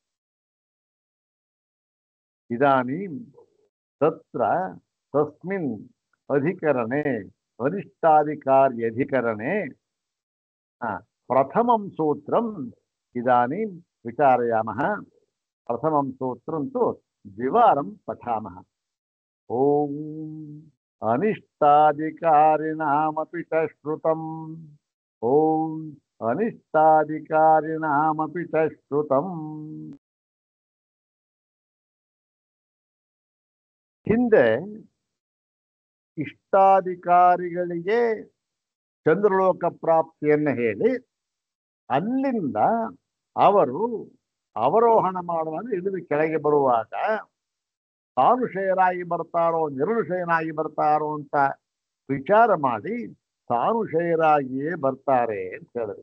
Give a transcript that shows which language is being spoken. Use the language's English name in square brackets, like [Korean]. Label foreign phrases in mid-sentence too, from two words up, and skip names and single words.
[Sanskrit] ಇದಾನೀಂ ತತ್ರ ತಸ್ಮಿನ್ ಅಧಿಕರಣೆ ಅನಿಷ್ಟಾಧಿಕಾರ್ಯಧಿಕರಣೆ ಪ್ರಥಮಂ ಸೂತ್ರಂ ಇದಾನೀಂ ವಿಚಾರಯಾಮಃ. ಪ್ರಥಮಂ ಸೂತ್ರಂ ತು ದ್ವಿವಾರಂ ಪಠಾಮಃ. ಓಂ ಅನಿಷ್ಟಾಧಿಕಾರಿಣಾಮಪಿ ಚ ಶ್ರುತಂ. ಓಂ ಅನಿಷ್ಟಾಧಿಕಾರಿಣಾಮಪಿ ಚ ಶ್ರುತಂ. [Kannada] ಹಿಂದೆ ಇಷ್ಟಾಧಿಕಾರಿಗಳಿಗೆ ಚಂದ್ರಲೋಕ ಪ್ರಾಪ್ತಿಯನ್ನು ಹೇಳಿ ಅಲ್ಲಿಂದ ಅವರು ಅವರೋಹಣ ಮಾಡುವಾಗ ಇಳಿದು ಕೆಳಗೆ ಬರುವಾಗ ಸಾನುಶಯರಾಗಿ ಬರ್ತಾರೋ ನಿರ್ನುಶಯನಾಗಿ ಬರ್ತಾರೋ ಅಂತ ವಿಚಾರ ಮಾಡಿ ಸಾನುಶಯರಾಗಿಯೇ ಬರ್ತಾರೆ ಅಂತ ಹೇಳಿದ್ರು.